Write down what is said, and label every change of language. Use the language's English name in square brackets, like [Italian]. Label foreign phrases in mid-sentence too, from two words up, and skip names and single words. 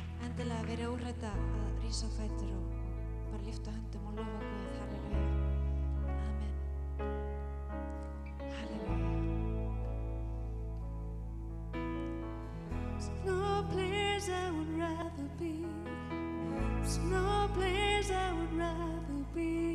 [Icelandic] endilega verið úrræta að rísa á fætur og bara lyfta höndum og lofa Guð. Halleluja. Amen. Halleluja. [English] There's no place I would rather be. There's no place I would rather be.